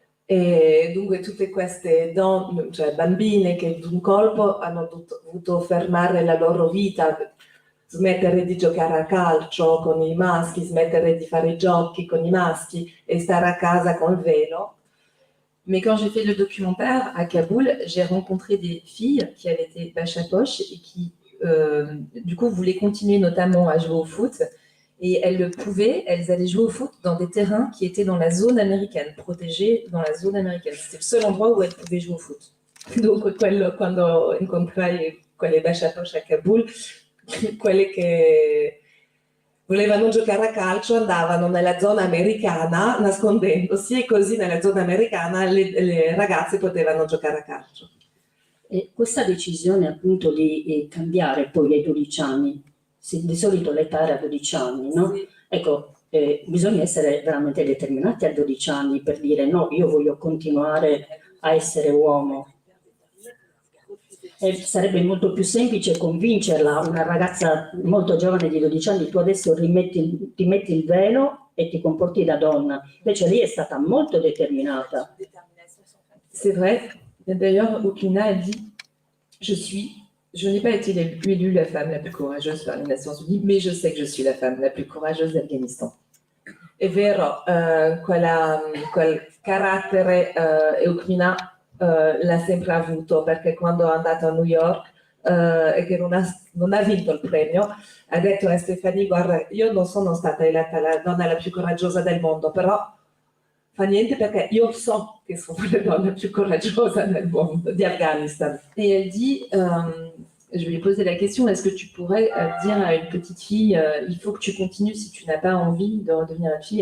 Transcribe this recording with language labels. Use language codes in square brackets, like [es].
[it] E dunque tutte queste donne, cioè bambine che d'un colpo hanno dovuto fermare la loro vita, smettere di giocare a calcio con i maschi, smettere di fare i giochi con i maschi e stare a casa col velo. [fr] Mais quand j'ai fait le documentaire à Kaboul, j'ai rencontré des filles qui avaient été bachapoches et qui, du coup, voulaient continuer notamment à jouer au foot. Et elles le pouvaient, elles allaient jouer au foot dans des terrains qui étaient dans la zone américaine, protégés dans la zone américaine. C'était le seul endroit où elles pouvaient jouer au foot. [it] Dunque, quando incontrai quelle bachapoche a Kabul, quelle che volevano giocare a calcio andavano nella zona americana nascondendosi, e così nella zona americana le ragazze potevano giocare a calcio. E questa decisione appunto di cambiare poi ai 12 anni, di solito l'età era 12 anni, no? Sì. Ecco, bisogna essere veramente determinati a 12 anni per dire no, io voglio continuare a essere uomo. E sarebbe molto più semplice convincerla, una ragazza molto giovane di 12 anni, tu adesso ti metti il velo e ti comporti da donna. Invece lei è stata molto determinata. [fr] C'est vrai. D'ailleurs, Okina, elle dit je n'ai pas été élue la femme la plus courageuse par les Nations Unies, mais je sais que je suis la femme la plus courageuse d'Afghanistan. [it] È vero, quel carattere Okina l'ha sempre avuto, perché quando è andata a New York e che non ha vinto il premio, ha detto a Stefania: guarda, io non sono stata eletta la donna la più coraggiosa del mondo, però fa niente perché io so che sono la donna più coraggiosa del mondo, di Afghanistan. [fr] Et elle dit, je lui ai posé la question, est-ce que tu pourrais dire à une petite fille, il faut que tu continues si tu n'as pas envie de redevenir une fille?